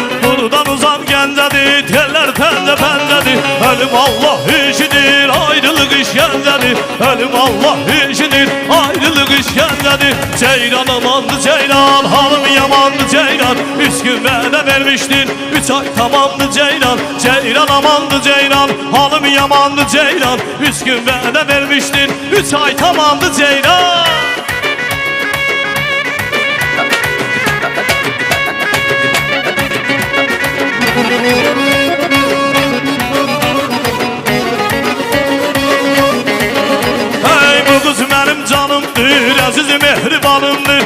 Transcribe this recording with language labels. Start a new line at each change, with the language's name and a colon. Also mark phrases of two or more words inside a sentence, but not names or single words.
Azerbaijani: Buradan uzam Gəncədir, tellər pəncə pəncədir. Ölüm Allah işidir, ayrılıq işgəncədir. Ölüm Allah işidir, ayrılıq işgəncədir. Ceylan amandı ceylan, halım yamandı ceylan. 3 gün vədə vermişdir, 3 ay tamamdı ceylan. Ceylan amandı ceylan, halım yamandı ceylan. 3 gün vədə vermişdir, 3 ay tamamdı ceylan.
Turkish: Hey bu kız benim canımdır,
Azerbaijani: aziz mehribanımdır.